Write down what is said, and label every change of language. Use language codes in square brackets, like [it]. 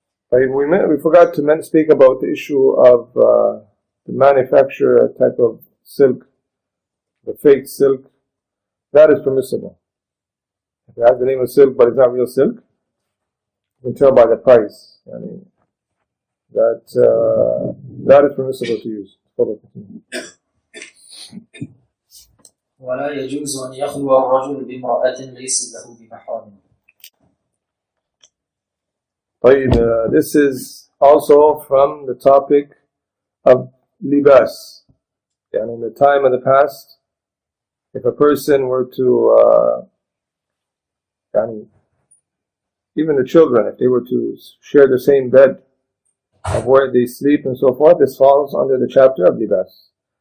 [en] We forgot to speak about the issue of the manufacture type of silk, the fake silk. That is permissible. If it has the name of silk but it's not real silk, you can tell by the price. That is permissible to use. [ar] ولا يجوز أن يخلو الرجل بامرأة ليس له بمحرم. [en] This is also from the topic of libas. In the time of the past, if a person were to, even the children, if they were to share the same bed of where they sleep and so forth, this falls under the chapter of libas.